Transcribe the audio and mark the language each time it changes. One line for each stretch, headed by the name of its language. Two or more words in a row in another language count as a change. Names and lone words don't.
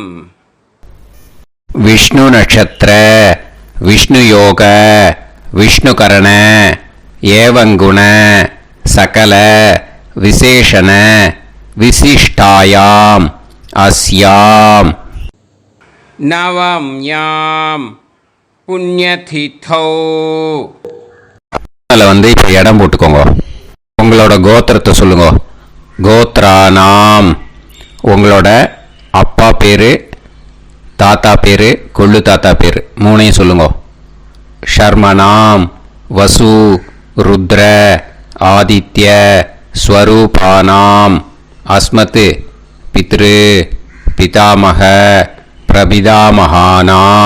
Sanskrit: विष्णु नक्षत्र विष्णु योग विष्णुकरण एवं गुण सकल विशेषण विशिष्टायाम अस्याम नवम्याम पुण्यतिथौ.
Tamil: வந்து இப்போ இடம் போட்டுக்கோங்க. உங்களோட கோத்திரத்தை சொல்லுங்க. கோத்ரானாம் உங்களோட அப்பா பேரு, தாத்தா பேரு, கொள்ளு தாத்தா பேரு மூணையும் சொல்லுங்க.
Sanskrit: शर्मणाम् वसु रुद्र आदित्य स्वरूपाणाम् अस्मत् पितृ पितामह प्रपितामहाना.